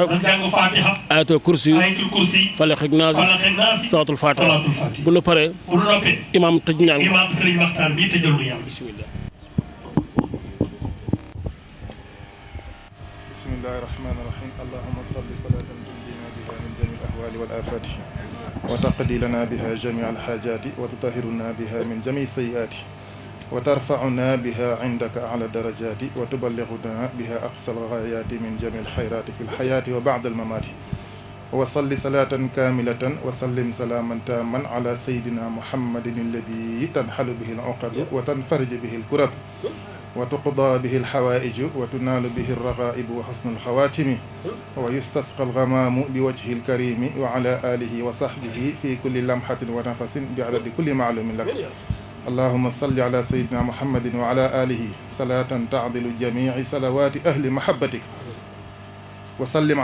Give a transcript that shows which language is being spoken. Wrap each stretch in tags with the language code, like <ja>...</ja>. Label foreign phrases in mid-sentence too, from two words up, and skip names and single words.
<wo>ñu jàng Fatiha.</wo> <ar>ayatul kursi. ayatul kursi.</ar> <wo>Falaq ak Naas. Falaq ak Naas.</wo> <ar>صلاة الفاتحة.</ar> <wo>bu nu paree. bu nu noppee. imaam tëj ñaan. imaam Serigne Makhtar bii tëjal lu yàlla. bismillah.</wo> <ar>bismillahi rahmani rahim allahuma salli salatan tunjina biha min jami al-ahwali wal afati wa taqdi lana biha jami al-hajati wa tutahhiruna biha min jami sayyiati wa tarfa'una biha indaka a'la darajati wa tuballighuna biha aqsa al-ghayati min jami al-khayrati fi al-hayati wa ba'da al-mamati wa salli salatan kamilatan wa sallim salaman taman ala sayyidina muhammadin alladhi tanhalu bihi al-'uqad wa tanfariju bihi al-kurab وتقضى به الحوائج وتنال به الرغائب وحسن الخواتم ويستسقى الغمام بوجه الكريم وعلى آله وصحبه في كل لمحة ونفس بعدد كل معلوم لك اللهم صل على سيدنا محمد وعلى آله صلاة تعدل جميع صلوات أهل محبتك وسلم</ar>